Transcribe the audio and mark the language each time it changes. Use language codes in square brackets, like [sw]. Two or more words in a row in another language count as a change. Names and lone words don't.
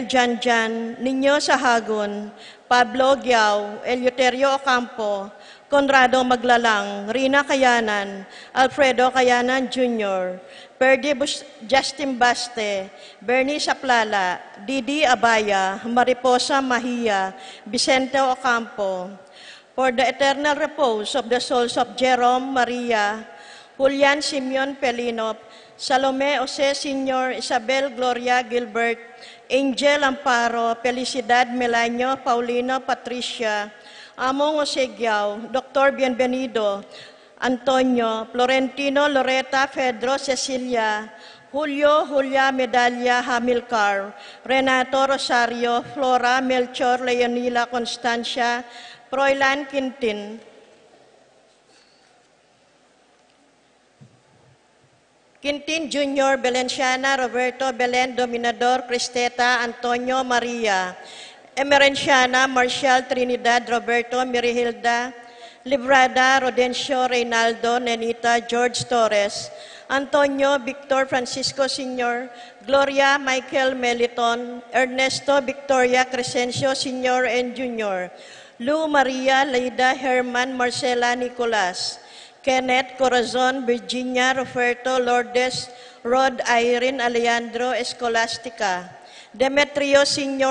[en] Janjan, Niño Sahagun, Pablo Giao, Eleuterio Ocampo, Conrado Maglalang, Rina Kayanan, Alfredo Kayanan Jr., Perdi Justin Baste, Bernie Saplala, Didi Abaya, Mariposa Mahia, Vicente Ocampo, for the eternal repose of the souls of Jerome Maria, Julian Simeon Pelino, Salome Jose Sr., Isabel Gloria Gilbert, Angel Amparo, Felicidad Melanio, Paulino Patricia, Among Osegiao, Dr. Bienvenido, Antonio, Florentino Loreta Fedro Cecilia, Julio Julia Medalla Hamilcar, Renato Rosario, Flora Melchor Leonila Constancia, Froilan Quintin, Quintin Jr., Belenciana, Roberto Belen, Dominador, Cristeta, Antonio Maria, Emerenciana, Marcial Trinidad, Roberto Mirihilda, Librada, Rodencio, Reynaldo, Nenita, George Torres, Antonio Victor Francisco Sr., Gloria Michael Meliton, Ernesto Victoria Crescencio Sr. and Jr., Lou Maria Leida Herman Marcela Nicolas, Kenneth Corazon, Virginia Roberto Lourdes, Rod Irene Alejandro Escolastica, Demetrio Sr.